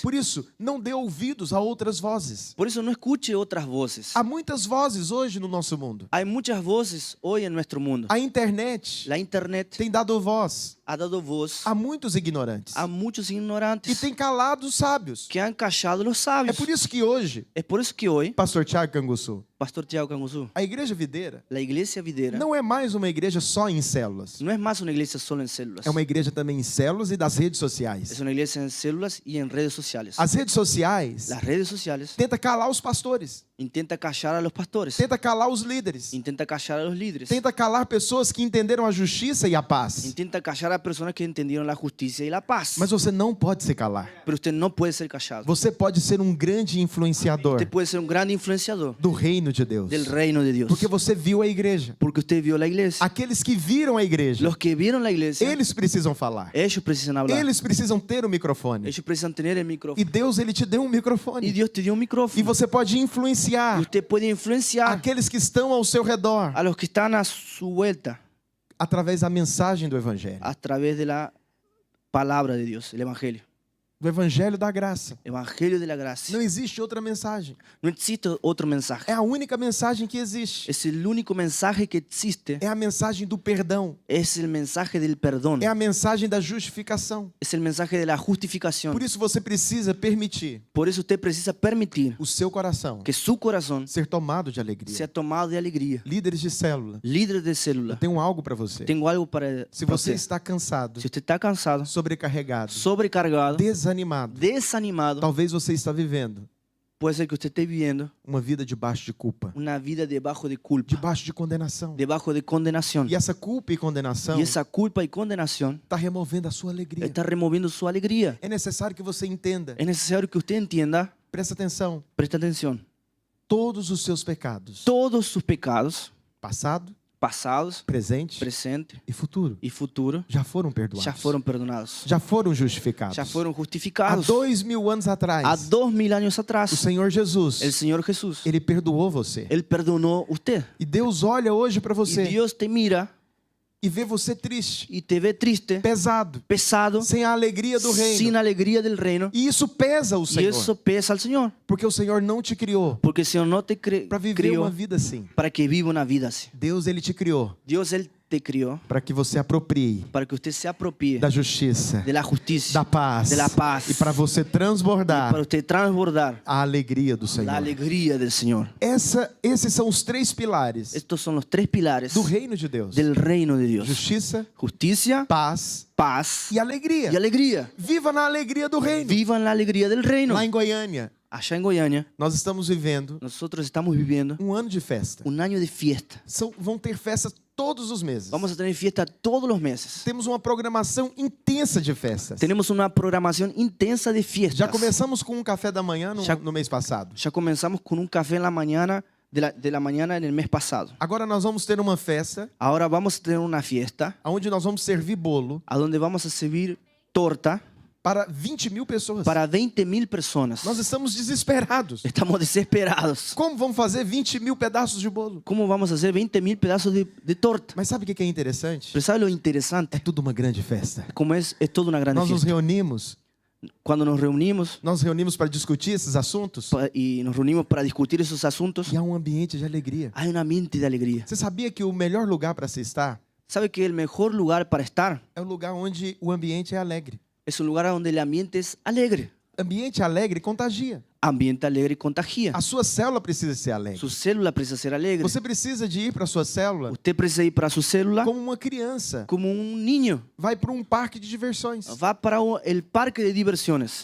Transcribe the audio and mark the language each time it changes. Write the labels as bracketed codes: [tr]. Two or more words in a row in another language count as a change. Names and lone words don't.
[pt] Por isso, não dê ouvidos a outras vozes. [es] por eso no escuche otras voces. [pt] Há muitas vozes hoje no nosso mundo. [es] Hay muchas voces hoy en nuestro mundo. [pt] A internet [es] La internet [pt] tem dado voz [es] ha dado voz [pt] a muitos ignorantes [es] a muchos [pt] e [es] ignorantes [pt] tem calado os sábios. [es] que han callado los [pt] É [es] sabios. [pt] por isso que hoje, [es] Es por eso que hoy, [pt] Pastor Tiago Canguçu, [es] Pastor Tiago Canguçu, [pt] a Igreja Videira [es] la iglesia videra [pt] não é mais uma igreja só em células. [es] no es más una iglesia solo en células. [pt] É uma igreja também em células e das redes [es] Es [pt] sociais. [es] una iglesia en células y en redes sociales. [pt] As redes sociais [es] Las redes sociales [pt] tenta calar os pastores, [es] intenta callar a los pastores, [pt] tenta calar os líderes, [es] intenta callar a los líderes, [pt] tenta calar pessoas que entenderam a justiça e a paz. [es] intenta callar a personas que entendieron la justicia y la paz. [pt] Mas você não pode se calar. [es] Pero usted no puede ser callado. [pt] Você pode ser um grande influenciador [es] Usted puede ser un gran influenciador [pt] do reino de Deus. [es] del reino de Dios. [pt] Porque você viu a igreja. [es] Porque usted vio la iglesia. [pt] Aqueles que viram a igreja, [es] Los que vieron la iglesia, [pt] eles precisam falar. [es] ellos precisan hablar. [pt] Eles precisam ter o microfone. [es] Ellos precisan tener el [pt] E [es] micrófono. [pt] Deus, ele te deu um [es] Y [pt] microfone. [es] Dios te dio un [pt] E [es] micrófono. [pt] você pode [es] Y [pt] influenciar [es] usted puede influenciar [pt] aqueles que estão ao seu redor [es] a los que están a su vuelta [pt] através da mensagem do evangelho. [es] a través de la palabra de Dios, el evangelio. [pt] Do evangelho da graça. [es] Evangelio de la gracia. [pt] Não existe outra mensagem. [es] No existe otro mensaje. [pt] É a única mensagem que existe. [es] Es el único mensaje que existe. [pt] É a mensagem do perdão. [es] Es el mensaje del perdón. [pt] É a mensagem da justificação. [es] Es el mensaje de la justificación. [pt] Por isso você precisa permitir [es] Por eso usted precisa permitir [pt] o seu coração [es] que su corazón [pt] ser tomado de alegria. [es] sea tomado de alegría. [pt] Líderes de célula, [es] Líderes de [pt] eu [es] célula, [pt] tenho algo para você. [es] tengo algo para [pt] Se para você [es] usted. [pt] está cansado, [es] Si usted está cansado, [pt] sobrecarregado, [es] sobrecargado, [pt] desanimado, [es] desanimado, [pt] talvez você está vivendo [es] puede ser que usted esté viviendo [pt] uma vida debaixo de culpa, [es] una vida debajo de culpa, [pt] debaixo de condenação. [es] debajo de condenación. [pt] E essa culpa e condenação [es] Y esa culpa y condenación [pt] está removendo a sua alegria. [es] está removiendo su alegría. [pt] É necessário que você entenda, [es] Es necesario que usted entienda, [pt] presta atenção, [es] presta atención, [pt] todos os seus pecados, [es] todos sus pecados, [pt] passado, [es] pasados, [pt] presente [es] presente [pt] e futuro, [es] y futuro, [pt] já foram perdoados. [es] ya fueron perdonados, [pt] Já foram justificados. [es] ya fueron [pt] Há [es] justificados. [pt] 2000 anos atrás, [es] A 2000 años [pt] o [es] atrás, [pt] Senhor Jesus, [es] el Señor Jesús, [pt] ele perdoou você. [es] Él perdonó a usted. [pt] E Deus olha hoje para [es] Y [pt] você [es] Dios te mira [pt] e vê você triste, [es] y te ve triste, [pt] pesado, [es] pesado, [pt] sem a alegria do [es] sin [pt] reino. [es] alegría del reino. [pt] E isso pesa o [es] Y [pt] Senhor, [es] eso pesa al Señor. [pt] porque o Senhor não te criou [es] Porque el Señor no te [pt] para viver uma [es] crió [pt] vida assim. [es] para que viva una vida así. [pt] Deus, ele te criou [es] Dios, Él te crió [pt] para que você aproprie [es] para que usted se apropie [pt] da justiça, [es] de la justicia, [pt] da paz, [es] de la paz, [pt] e para você [es] para [pt] transbordar [es] usted transbordar [pt] a alegria do [es] la [pt] Senhor. [es] alegría del Señor. [pt] Esses são os três pilares [es] Estos son los tres pilares [pt] do reino de Deus: [es] del reino de Dios: [pt] justiça, [es] justicia, [pt] paz [es] paz [pt] e alegria. [es] y alegría. [pt] Viva na alegria do reino. [es] Vivan la alegría del reino. [pt] Lá em Goiânia, [es] Allá en Goiânia, [pt] nós estamos vivendo [es] nosotros estamos viviendo [pt] um ano de festa. [es] un año de fiesta. [pt] Vão ter festas todos os meses. [es] Vamos a tener fiesta todos los meses. [pt] Temos uma programação intensa de festas. [es] Tenemos una programación intensa de fiestas. [pt] Já começamos com um café da manhã [es] Já- [pt] no mês passado. [es] Ya comenzamos con un café en la mañana de la mañana en el mes pasado. [pt] Agora nós vamos ter uma festa [es] Ahora vamos a tener una fiesta [pt] onde nós vamos servir bolo [es] a donde vamos a servir torta [pt] para 20.000 pessoas. [es] para 20.000 personas. [pt] Nós estamos desesperados. [es] Estamos desesperados. [pt] Como vamos fazer 20.000 pedaços de bolo? [es] ¿Cómo vamos a hacer 20.000 pedazos de torta? [pt] Mas sabe o que é interessante? [es] Pero ¿sabe lo [pt] É [es] interesante? [pt] tudo uma grande festa. [es] Como es toda una gran [pt] Nós nos [es] fiesta. [pt] reunimos, [es] Cuando nos reunimos [pt] para discutir esses assuntos [es] y nos reunimos para discutir esos asuntos, [pt] e há um ambiente de alegria. [es] hay un ambiente de alegría. [pt] Você sabia que o melhor lugar para se estar [es] ¿Sabe que el mejor lugar para estar [pt] é o lugar onde o ambiente é alegre? [es] es un lugar donde el ambiente es alegre? [pt] Ambiente alegre contagia. [es] Ambiente alegre contagia. [pt] A sua célula precisa ser alegre. [es] Su célula precisa ser alegre. [pt] Você precisa de ir para sua célula [es] Usted precisa ir para su célula [pt] como uma criança. [es] como un niño. [pt] Vai para um parque de diversões. [es] Va para el parque de diversiones.